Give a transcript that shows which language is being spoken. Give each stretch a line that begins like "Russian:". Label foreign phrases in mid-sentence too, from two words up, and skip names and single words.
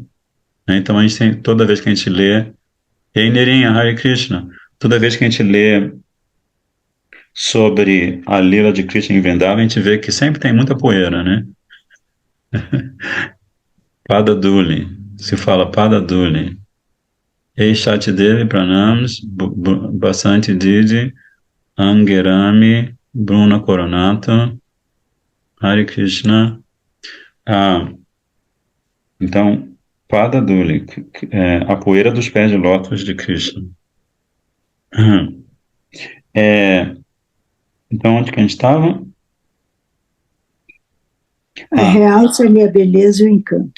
Portuguese: Então, toda vez que a gente lê Ei Nerinha,
Sanskrit: हरे कृष्ण,
Portuguese: toda vez que a gente lê sobre a lila de Krishna em Vrindavan, a gente vê que sempre tem muita poeira, né? Padaduli, se fala Padaduli. Ei Shatidevi Pranams, Basanti Didi, Angerami, Bruna Coronata,
Sanskrit: हरे कृष्ण.
Portuguese: Então, Padaduli, a poeira dos pés de lótus de Krishna. Então, onde que a gente estava? Realça-lhe a beleza e o encanto.